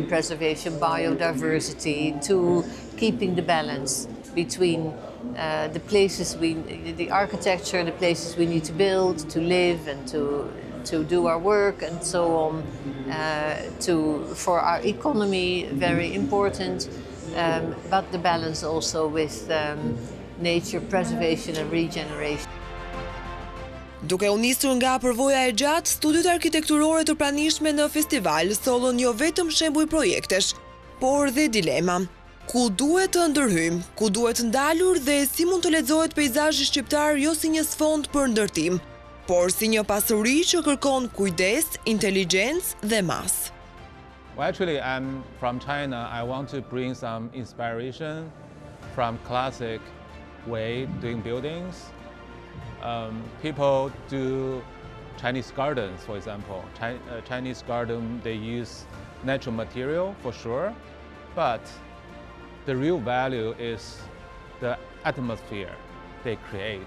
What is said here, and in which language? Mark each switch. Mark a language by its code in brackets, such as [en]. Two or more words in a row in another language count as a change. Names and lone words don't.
[en] preservation, biodiversity, to keeping the balance between the places the architecture, the places we need to build, to live and to do our work and so on, for our economy, very important, but the balance also with nature preservation and regeneration. [sq] Duke u nisur nga përvoja e gjatë, studiot arkitekturore të pranishme në festival sollën jo vetëm shembuj projektesh, por dhe dilema. Ku duhet të ndërhyjmë, ku duhet ndalur dhe si mund të lexohet peizazhi shqiptar jo si një sfond për ndërtim, por si një pasuri që kërkon kujdes, inteligjencë dhe mas. [en] Well, actually, I'm from China. I want to bring some inspiration from classic way doing buildings. People do Chinese gardens, for example. Chinese garden, they use natural material for sure, but the real value is the atmosphere they create.